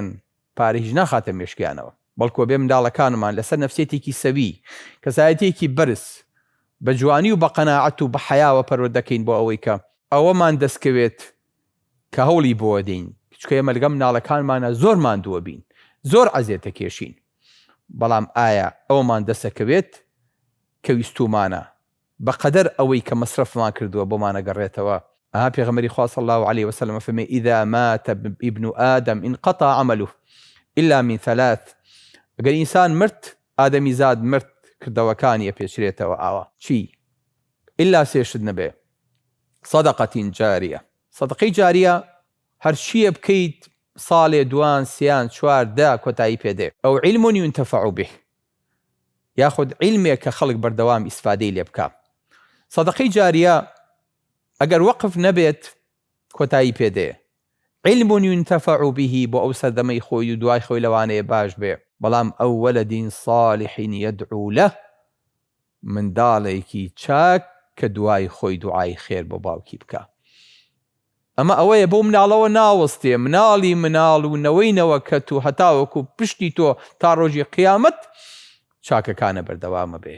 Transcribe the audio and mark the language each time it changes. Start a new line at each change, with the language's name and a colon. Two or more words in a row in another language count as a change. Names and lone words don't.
Central Kurdish: پارە هیچ ناخاتە مێشکیانەوە، بەڵکو بێ منداڵەکانمان لەسەر نەفسێتێکی سەوی، کەسایەتێکی بەرز، بە جوانی و بە قەناعەت و بە حەیاوە پەروەردە دەکەین بۆ ئەوەی کە ئەوەمان دەستکەوێت کە هەوڵی بۆ دەین، چکە ئێمە لەگەڵ منداڵەکانمانە زۆر ماندووە بین، زۆر عەزیەتە کێشین، بەڵام ئایا ئەومان دەسەکەوێت کە ویستومانە بەقەدەر ئەوەی کە مەسرفمان کردووە بۆمانە گەڕێتەوە. پێغەمبەری خوا
Arabic: صلی الله عليه وسلم فەرمێ ئیذا مات ابن آدم انقطع عمله إلا من ثلاث.
Central Kurdish: ئەگەر ئینسان مرد، ئادەمی زاد مرد، کردەوەکانی پێچرێتەوە ئاوا چی؟ ئللا سێشت نەبێ
Arabic: صەدەقەتین جاریە.
Central Kurdish: سەدەقەی جاریە هەر چییە بکەیت ساڵێ، دوان، سیان، چوار، دا کۆتایی پێدێ.
Arabic: ئەو علم ينتفع به،
Central Kurdish: یاخود علمێک کە خەڵک بەردەوام ئیسفادەی لێ بکە. سەدەقەی جاریە ئەگەر وەقف نەبێت کۆتایی پێدێ.
Arabic: علم ينتفع به
Central Kurdish: بۆ ئەو سەردەمەی خۆی و دوای خۆی لەوانەیە باش بێ، بەڵام ئەو
Arabic: وەلەدین صالح يدعو له،
Central Kurdish: منداڵێکی چاک کە دوای خۆی دوعای خێر بۆ باوکی بکە. ئەمە ئەوەیە بۆ مناڵەوە ناوەستێ، مناڵی مناڵ و نەوەی نەوەکەت و هەتاوەکو پشتی تۆ تا ڕۆژی قیامەت چاکەکانە بەردەوامە بێ.